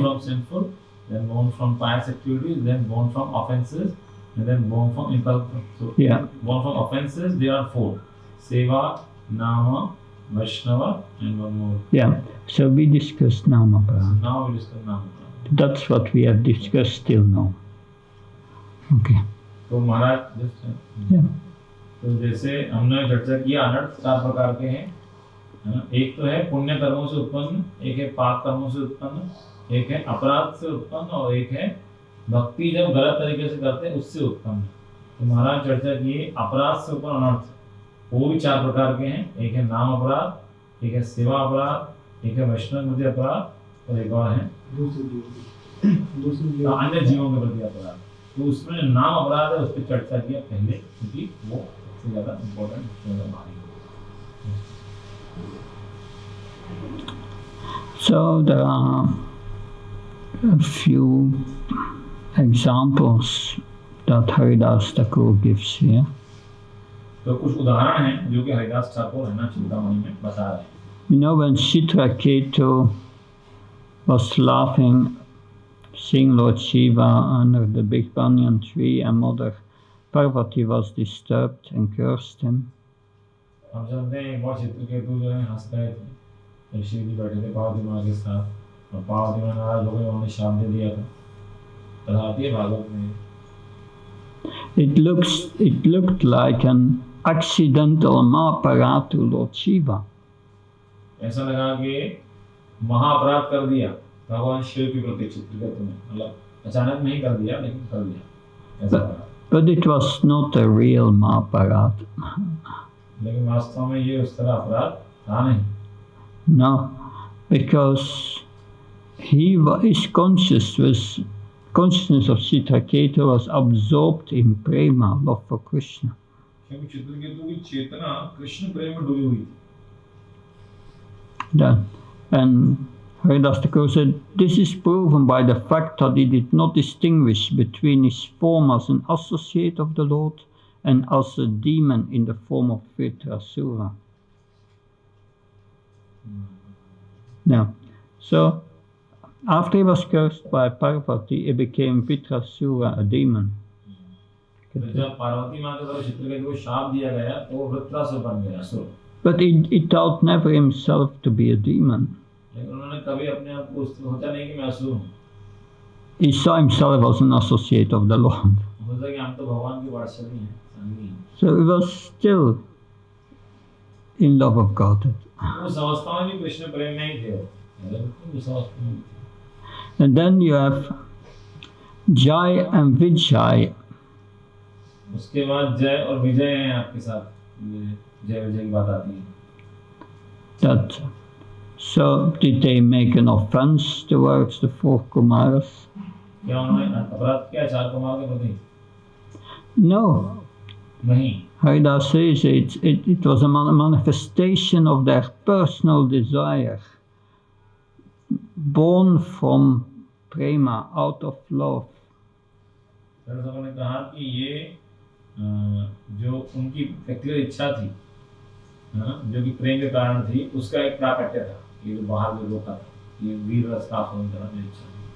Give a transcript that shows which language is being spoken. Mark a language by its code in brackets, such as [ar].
[en] from sinful, then born from pious activities, then born from offenses, and then born from impulsive. So, yeah. Born from offenses, there are 4: Seva, Nama, Vaishnava, and one more. Yeah. So we discussed nama So parat. now we discuss Nama. That's what we have discussed till now. Okay. [hi] तो महाराज just [en] Yeah. [hi] तो जैसे हमने चर्चा किया अनर्थ 4 प्रकार के हैं. एक तो है पुण्य कर्मों से उत्पन्न, एक है पाप कर्मों से उत्पन्न, एक है अपराध से उत्पन्न और एक है भक्ति जब गलत तरीके से करते हैं उससे उत्पन्न. तो महाराज चर्चा किए अपराध से उत्पन्न अनर्थ, वो भी 4 प्रकार के हैं. एक है नाम अपराध, एक है सेवा अपराध, एक है वैष्णव मध्य अपराध और एक और है अन्य जीवों के प्रति अपराध. तो उसमें नाम अपराध है उस पर चर्चा किया पहले क्योंकि वो सबसे ज्यादा इम्पोर्टेंट, सबसे ज्यादा भारी है. [en] So there are a few examples that Haridas Thakur gives here. [hi] तो कुछ उदाहरण हैं जो कि हरिदास ठाकुर है ना चिंतामणि में बता रहे हैं. [en] You know, when Chitraketu was laughing, seeing Lord Shiva under the big banyan tree, and Mother Parvati was disturbed and cursed him. [hi] हम जानते हैं एक बार चित्रकेतु जो है हंस रहे थे शिव जी बैठे थे पार्वती माँ के साथ और पार्वती माँ नाराज हो गई, उन्होंने शाप दे दिया था। कथा आती है भागवत में। [en] It looked like an accidental Mahaparat to Lord Shiva. [hi] ऐसा लगा कि महाअपराध कर दिया भगवान शिव के प्रति चित्रगत में, मतलब अचानक नहीं कर दिया लेकिन कर दिया ऐसा लगा। [en] But it was not a real Mahaparat. [hi] लेकिन वास्तव में ये उस तरह अपराध था नहीं। [en] No, because his consciousness of Chitraketu was absorbed in Prema, love for Krishna. [hi] क्योंकि चित्रकेतु की चेतना कृष्ण प्रेम में डूबी हुई थी। [en] And Haridas Thakur said, this is proven by the fact that he did not distinguish between his form as an associate of the Lord and as a demon in the form of Vritrasura. Now, so after he was cursed by Parvati, he became Vritrasura, a demon. [hi] जब पार्वती माँ के द्वारा चित्रकेतु को शाप दिया गया तो वो वृत्रासुर बन गया, असुर। [en] But he thought never himself to be a demon. [hi] लेकिन उन्होंने कभी अपने आप को सोचा नहीं कि मैं असुर हूँ। [en] He saw himself as an associate of the Lord. [hi] सोचा कि हम तो भगवान की वात्सल्य हैं, संगी हैं। [en] So he was still in love of God. [hi] उस अवस्था में भी कृष्ण प्रेम में ही थे, उस अवस्था में। [en] And then you have Jai and Vijay. [hi] उसके बाद जय और विजय हैं आपके साथ, जय विजय की बात आती है। [en] That so did they make an offense towards the four Kumaras? [hi] क्या उन्होंने अपराध किया चार कुमार के प्रति? [en] No. [hi] नहीं। [en] Haridas says it was a manifestation of their personal desire, born from prema, out of love. [hi] ने कहा कि ये जो उनकी व्यक्तिगत इच्छा थी, जो कि प्रेम के कारण थी, उसका एक प्राकट्य था। ये जो बाहर जो रोका था, ये वीर रस का आस्वादन करने की इच्छा।